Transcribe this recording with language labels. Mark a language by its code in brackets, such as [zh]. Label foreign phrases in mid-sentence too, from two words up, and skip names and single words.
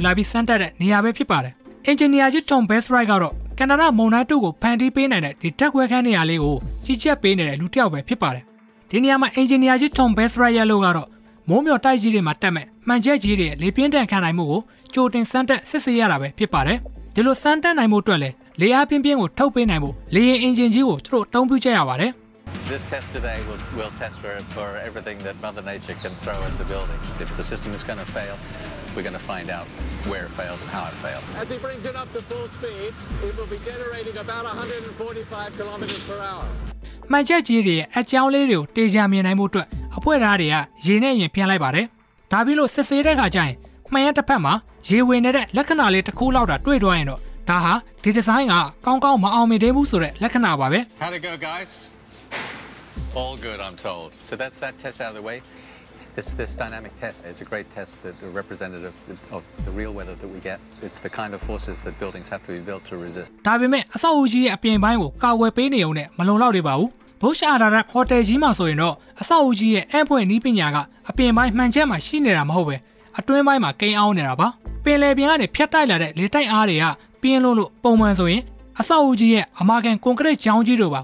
[my] လာပြီးစမ်းတက်တဲ့နေရာပဲဖြစ်ပါတယ်။အင်ဂျင်နီယာကြီး Tom Bestwright ကတော့ကန်နာဒါမုန်တိုင်းတို့ကိုဖန်တီးပေးနိုင်တဲ့ဒီတက်ခွဲခန်းနေရာလေးကိုကြီးကြပ်ပေးနေတဲ့လူတစ်ယောက်ပဲဖြစ်ပါတယ်။ဒီနေရာမှာအင်ဂျင်နီယာကြီး Tom Bestwright ရဲ့လို့ကတော့မိုးမျှော်တိုက်ကြီးတွေမှာတက်မဲ့မှန်ချက်ကြီးတွေလေပြင်းတန်ခံနိုင်မှုကိုကြိုတင်စမ်းတက်စစ်ဆေးရတာပဲဖြစ်ပါတယ်။ဒီလိုစမ်းတက်နိုင်မှုအတွက်လည်းလေအားပြင်းပြင်းကိုထုတ်ပေးနိုင်ဖို့လေယာဉ်အင်ဂျင်ကြီးကိုသူတို့အသုံးပြုကြရပါတယ်။ [en] This test today will test for everything that Mother Nature can throw at the building. If the system is going to fail, we're going to find out where it fails and how it failed. As he brings it up to full speed, it will be generating about 145 kilometers per hour. [my] မှန်ချက်ကြီးတွေရဲ့အကြောင်းလေးတွေကိုတေချာမြင်နိုင်မှုအတွက်အဖွဲ့သားတွေကရေနဲ့ရင်ပြန်လိုက်ပါတယ်။ဒါပြီးလို့စစ်ဆေးတဲ့အခါကျရင်မှန်ရတစ်ဖက်မှာရေဝင်နေတဲ့လက္ခဏာလေးတစ်ခုလောက်တာတွေ့သွားရင်တော့ဒါဟာဒီဒီဇိုင်းကကောင်းကောင်းမအောင်မြင်သေးဘူးဆိုတဲ့လက္ခဏာပါပဲ။ [en] How'd it go, guys? All good, I'm told. So that's that test out of the way. This dynamic test is a great test that a representative of the real weather that we get. It's the kind of forces that buildings have to be built to resist. [my] ဒါပေမဲ့အဆောက်အဦကြီးရဲ့အပြင်ပိုင်းကိုကာဝယ်ပေးနေုံနဲ့မလုံလောက်သေးပါဘူး။ Bush Alara ဟိုတယ်ကြီးမှာဆိုရင်တော့အဆောက်အဦကြီးရဲ့အဖွင့်နည်းပညာကအပြင်ပိုင်းမှန်ချက်မှာရှိနေတာမဟုတ်ပဲအတွင်းပိုင်းမှာကိန်းအောင်နေတာပါ။ပင်လယ်ပြင်ကနေဖြတ်တိုက်လာတဲ့လေတိုက်အားတွေကပြင်းလို့ပုံမှန်ဆိုရင်အဆောက်အဦကြီးရဲ့အမာကန်ကွန်ကရစ်ချောင်းကြီးတို့ပါ